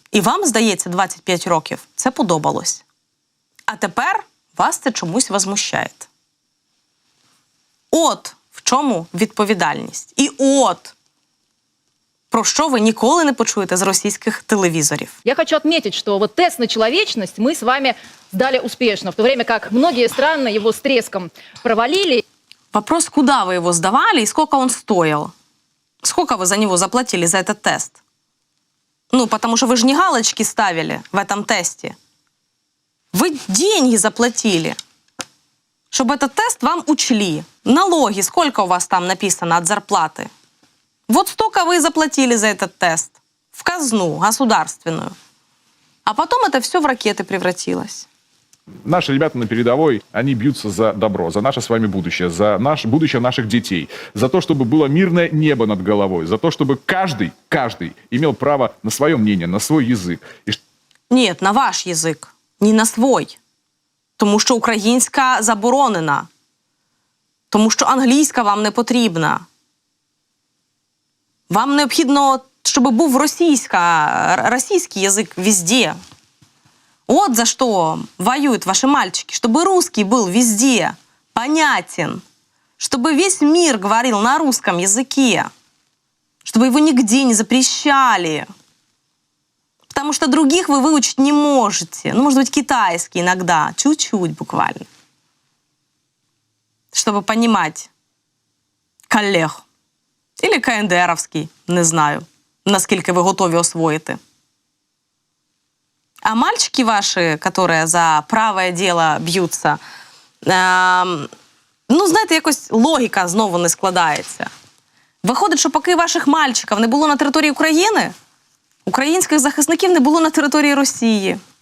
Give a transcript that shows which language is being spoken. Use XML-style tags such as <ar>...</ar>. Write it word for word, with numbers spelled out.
<uk>І вам, здається, двадцять п'ять років це подобалось. А тепер вас це чомусь возмущає. От в чому відповідальність. І от про що ви ніколи не почуєте з російських телевізорів.</uk> <ru>Я хочу отметить, что вот тест на человечность мы с вами сдали успешно, в то время как многие страны его с треском провалили. Вопрос, куда вы его сдавали и сколько он стоил? Сколько вы за него заплатили, за этот тест? Ну, потому что вы же не галочки ставили в этом тесте. Вы деньги заплатили, чтобы этот тест вам учли. Налоги, сколько у вас там написано от зарплаты? Вот столько вы и заплатили за этот тест. В казну государственную. А потом это все в ракеты превратилось. Наши ребята на передовой, они бьются за добро, за наше с вами будущее, за наш, будущее наших детей, за то, чтобы было мирное небо над головой, за то, чтобы каждый, каждый имел право на свое мнение, на свой язык. И... Нет, на ваш язик, не на свой.</ru> <uk>Тому що українська заборонена. Тому що англійська вам не потрібна. Вам необхідно, щоб був російська, російський язик везде.</uk> <ru>Вот за что воюют ваши мальчики, чтобы русский был везде понятен, чтобы весь мир говорил на русском языке, чтобы его нигде не запрещали, потому что других вы выучить не можете. Ну, может быть, китайский иногда, чуть-чуть буквально, чтобы понимать коллег. Или КНДРовский, не знаю,</ru> <uk>наскільки ви готові освоїти.</uk> <ru>А мальчики ваши, которые за правое дело бьются, э, ну,</ru> <uk>знаєте, якось логіка знову не складається. Виходить, що поки ваших мальчиків не було на території України, українських захисників не було на території Росії.</uk>